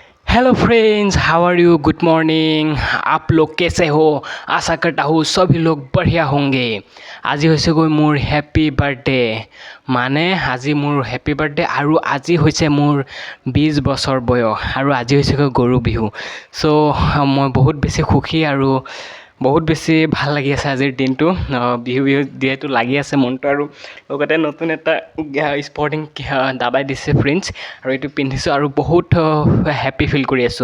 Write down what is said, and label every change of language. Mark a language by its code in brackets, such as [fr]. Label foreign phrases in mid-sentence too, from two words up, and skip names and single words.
[en] Hello friends, how are you? Good morning. [hi] आप लोग कैसे हो? आशा करता हूँ सभी लोग बढ़िया होंगे। [as] আজি হৈছে গৈ মোৰ [en] happy birthday, [as] মানে আজি মোৰ [en] happy birthday [as] আৰু আজি হৈছে মোৰ 20 বছৰ বয়স আৰু আজি হৈছে গৈ গৰু বিহু। চ' মই বহুত বেছি সুখী আৰু বহুত বেছি ভাল লাগি আছে আজিৰ দিনটো। বিহু যিহেতু লাগি আছে মনটো, আৰু লগতে নতুন এটা স্পৰ্টিং দাবাই দিছে ফ্ৰেণ্ডছ, আৰু এইটো পিন্ধিছোঁ আৰু বহুত [en] happy feel [as] কৰি আছোঁ।